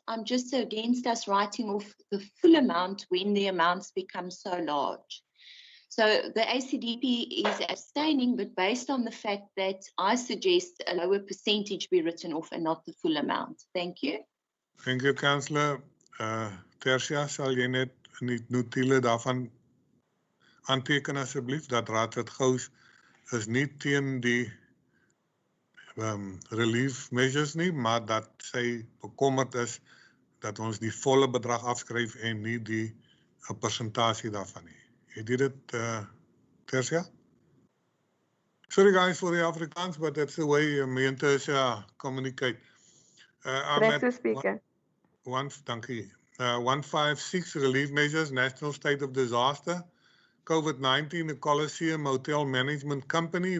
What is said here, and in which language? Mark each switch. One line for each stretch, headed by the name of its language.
English: I'm just against us writing off the full amount when the amounts become so large. So the ACDP is abstaining, but based on the fact that I suggest a lower percentage be written off and not the full amount. Thank you. Thank you, Councillor.
Afrikaans: Tertia, sal jy net in die notulen daarvan aanteken asseblief dat Raadslid Gous is nie teen die relief measures nie, maar dat sy bekommerd is dat ons die volle bedrag afskryf en nie die persentasie daarvan nie. Het jy dit, Tertia?
English: Sorry guys for the Afrikaans, but that's the way me and Tertia communicate. Correct, Speaker.
Afrikaans: Dankie.
English: 156 relief measures, National State of Disaster, COVID-19, the Coliseum Hotel Management Company.